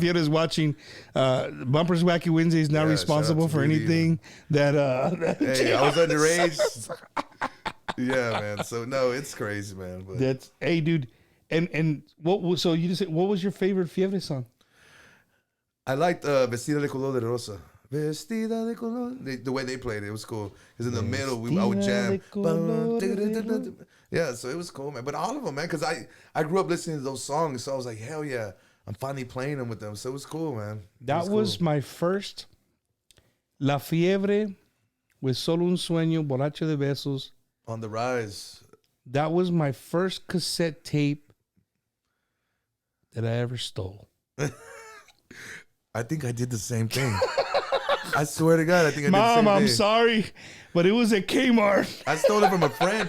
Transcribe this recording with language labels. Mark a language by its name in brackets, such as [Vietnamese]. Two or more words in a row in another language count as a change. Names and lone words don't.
[English] La Fiebre is watching, Bumpers Wacky Wednesday is not Yeah, responsible shout out to for BD. anything that. Hey, I was underage. Yeah, man. So no, it's crazy, man. But That's hey, dude, and what? So you just said, what was your favorite Fiebre song? I liked Vestida de Color de Rosa. Vestida de Color. The way they played it was cool. Because in the middle, I would Vestida de jam. color de Yeah, so it was cool, man. But all of them, man, because I grew up listening to those songs. So I was like, hell yeah. I'm finally playing them with them. So it was cool, man. That was my first La Fiebre with Solo un Sueño, Borracho de Besos. On the rise. That was my first cassette tape that I ever stole. I think I did the same thing. I swear to God, I think I did the Mom, same I'm thing. sorry, but it was at Kmart. I stole it from a friend.